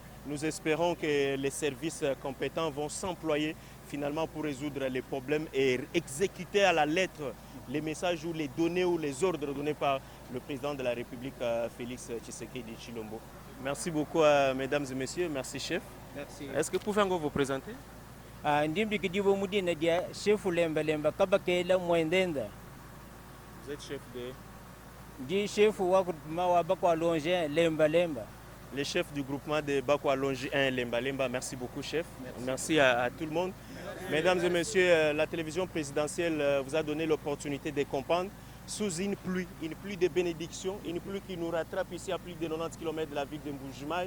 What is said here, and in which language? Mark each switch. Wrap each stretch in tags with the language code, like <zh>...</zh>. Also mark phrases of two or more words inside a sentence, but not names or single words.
<fr>Nous espérons que les services compétents vont s'employer finalement pour résoudre les problèmes et exécuter à la lettre les messages ou les données ou les ordres donnés par le président de la République, Félix Tshisekedi Tshilombo. Merci beaucoup, mesdames et messieurs. Merci, chef. Merci. Est-ce que vous pouvez encore vous présenter?</fr> <lua>Ndimbi kidibo mudina dia chefu lemba lemba kabakela mwendenda.</lua> <fr>Vous êtes chef de...</fr> <lua>Ndi chefu wa mawa bakwa longe lemba lemba.</lua> <fr>Le chef du groupement de Bakwa Longi 1 Lemba Lemba. Merci beaucoup, chef. Merci à tout le monde. Mesdames et messieurs, la télévision présidentielle vous a donné l'opportunité de comprendre sous une pluie de bénédiction, une pluie qui nous rattrape ici à plus de 90 km de la ville de Mbujimaï.</fr>